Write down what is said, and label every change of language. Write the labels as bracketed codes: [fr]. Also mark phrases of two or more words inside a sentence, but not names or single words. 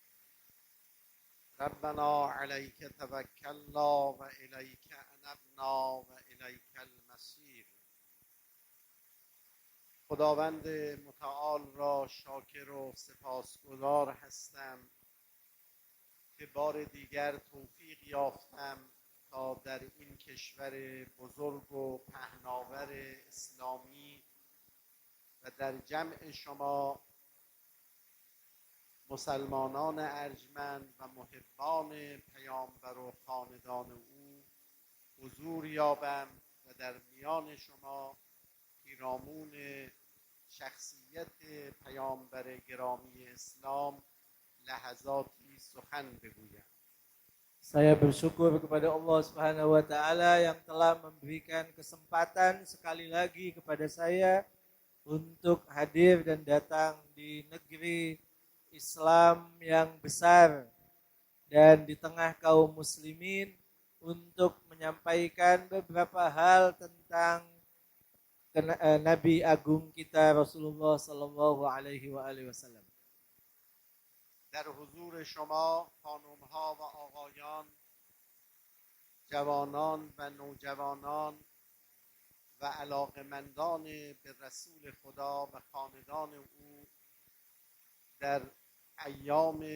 [ar] ربنا عليك توكلنا وإليك أنبنا وإليك المصير. [fa] خداوند متعال را شاکر و سپاسگزار هستم که بار دیگر توفیق یافتم تا در این کشور بزرگ و پهناور اسلامی و در جمع شما مسلمانان ارجمند و محبان پیامبر و خاندان او حضور یابم و در میان شما پیرامون شخصیت پیامبر گرامی اسلام لحظاتی سخن بگویم. [id] Saya bersyukur kepada Allah [ar] سبحانه وتعالى [id] yang telah memberikan kesempatan sekali lagi kepada saya untuk hadir dan datang di negeri Islam yang besar dan di tengah kaum muslimin untuk menyampaikan beberapa hal tentang Nabi Agung kita Rasulullah [ar] صلى الله عليه وسلم. [fa] در حضور شما خانم‌ها و آقایان، جوانان و نوجوانان و علاقمندان به رسول خدا و خاندان او در ایام